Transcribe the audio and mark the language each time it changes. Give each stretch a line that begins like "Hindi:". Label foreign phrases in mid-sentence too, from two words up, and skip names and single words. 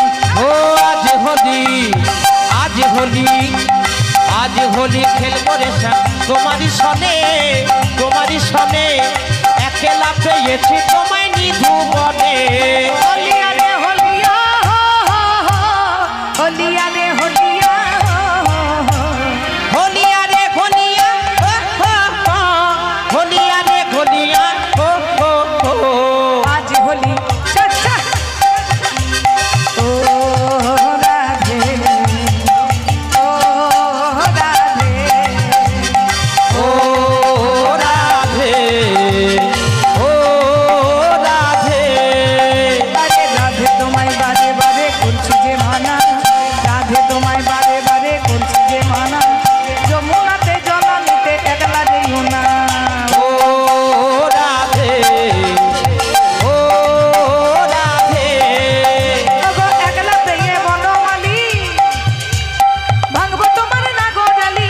Bangla: ও আজ হোলি খেলবো রে শ্যাম তোমারই সনে একলা পেয়েছি তোমায় নিধুবনে
Hindi: होलिया रे होलिया होलिया रे होलिया होलिया रे होलिया होलिया रे होलिया आज होली चाचा ओ राधे ओ राधे ओ राधे ओ राधे
Bangla: বারে রাধে তোমারে বারে বারে করছি যে মানা রাধে তোমায় বারে বারে করছি যে মানা যমুনাতে জলানিতে একলা যেও না
Hindi: ओ राधे ओ राधे
Bangla: ওগো একলা পেয়ে বনমালী ভাঙবো তোমার নাগরালি